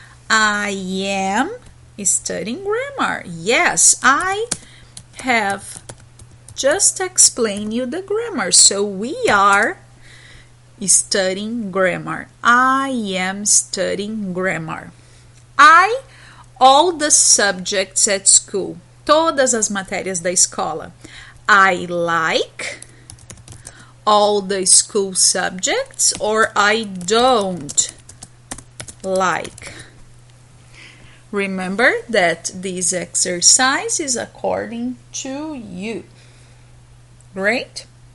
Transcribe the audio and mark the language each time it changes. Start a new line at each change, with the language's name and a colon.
English: I am studying grammar. Yes, I have just explained you the grammar. So we are studying grammar. I am studying grammar. All the subjects at school.
Portuguese: Todas as matérias da escola.
English: I like all the school subjects, or I don't like. Remember that this exercise is according to you. Great?